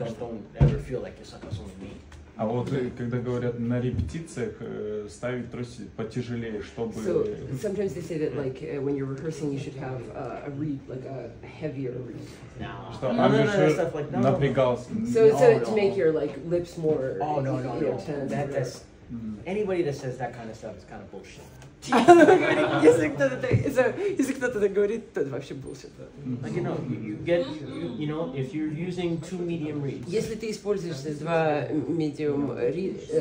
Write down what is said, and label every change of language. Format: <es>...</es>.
<en>Don't ever feel like it's only me.</en> <ru>А вот когда говорят на репетициях ставить трости потяжелее, чтобы.</ru> <en>So sometimes they say that like when you're rehearsing, you should have a reed, like a heavier reed.</en> <ru>Что Амишер напрягался.</ru> <en>So to make your like lips more. Oh no. That's anybody that says that kind of stuff is kind of bullshit.</en> <ru>Если кто-то так говорит, то это вообще bullshit.</ru> <en>Like you know, if you're using 2 medium reeds.</en> <ru>Если ты используешь 2 medium reed,</ru>